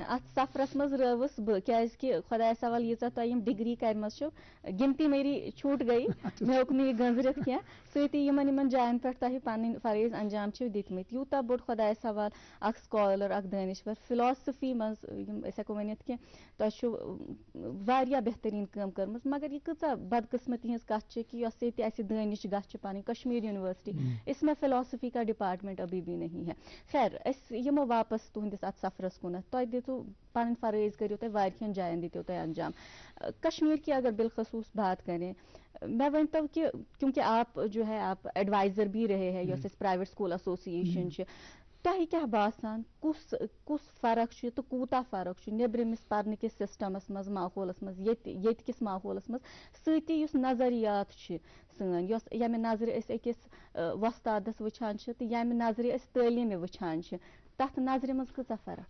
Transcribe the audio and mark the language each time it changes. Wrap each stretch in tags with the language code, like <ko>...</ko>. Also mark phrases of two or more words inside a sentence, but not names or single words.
<ks>اتھ سفرس منٛز رٲوٕس بہٕ کیازکہِ خۄدایس حوال ییٖژاہ تۄہہِ یِم ڈگری کَرِمژٕ چھو گنتی میری چھوٗٹ گٔیی مےٚ ہیوٚک نہٕ یہِ گٔنزرِتھ کینٛہہ سۭتی یِمن جاین پٮ۪ٹھ تۄہہِ پنٕنۍ فرٲیض انجام چھِو دِتمٕتۍ یوٗتاہ بوٚڑ خۄدایس حوال اکھ سکالر اکھ دٲنِشور فلاسفی منٛز یِم أسۍ ہٮ۪کو ؤنِتھ کہِ تۄہہِ چھُو واریاہ بہتریٖن کٲم کٔرمٕژ مگر یہِ کۭژاہ بدقٕسمتی ہٕنٛز کتھ چھِ کہ یۄس ییٚتہِ اَسہِ دٲنِش گاہ چھِ پنٕنۍ کشمیٖر یونیورسٹی</ks> <ur>اس میں فلاسفی کا ڈپارٹمنٹ ابھی بھی نہیں ہے</ur> <ks>خیر أسۍ یِمو واپس تُہنٛدِس اتھ سفرس کُنتھ تۄہہِ دِژوٕ پنٕنۍ فرٲیض کٔرِو تُہۍ واریاہن جاین دِتِو تُہۍ انجام</ks> <ur>کشمیر کی اگر بالخصوص بات کریں</ur> <ks>میں ؤنۍتو کہ</ks> <ur>کیونکہ آپ جو ہے آپ ایڈوائزر بھی رہے ہیں</ur> <ks>یۄس اَسہِ</ks> <en>private school association</en> <ks>چھِ تۄہہِ کیٛاہ باسان کُس فرق چھُ تہٕ کوٗتاہ فرق چھُ نیٚبرِمِس پرنٕکِس سسٹمس منٛز ماحولس منٛز ییٚتہِ کِس ماحولس منٛز سۭتی یُس نظریات چھِ سٲنۍ یۄس ییٚمہِ نظرِ أسۍ أکِس وۄستادس وٕچھان چھِ تہٕ ییٚمہِ نظرِ أسۍ تعلیٖمہِ وٕچھان چھِ تتھ نظرِ منٛز کۭژاہ فرق چھِ</ks>